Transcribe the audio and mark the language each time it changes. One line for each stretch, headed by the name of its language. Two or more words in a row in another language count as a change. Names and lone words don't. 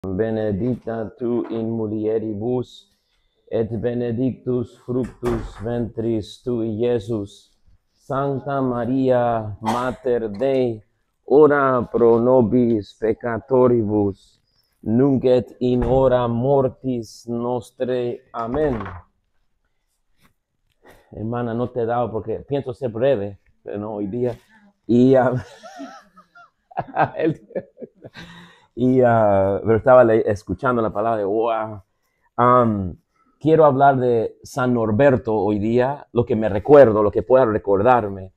Latin: Benedicta tu in mulieribus, et benedictus fructus ventris tui, Iesus. Sancta Maria, Mater Dei, ora pro nobis peccatoribus, nunc et in hora mortis nostre.
Spanish: Amén. Hermana, no te he dado porque pienso ser breve, pero no hoy día. Pero estaba escuchando la palabra de wow. Quiero hablar de San Norberto hoy día, lo que me recuerdo, lo que pueda recordarme.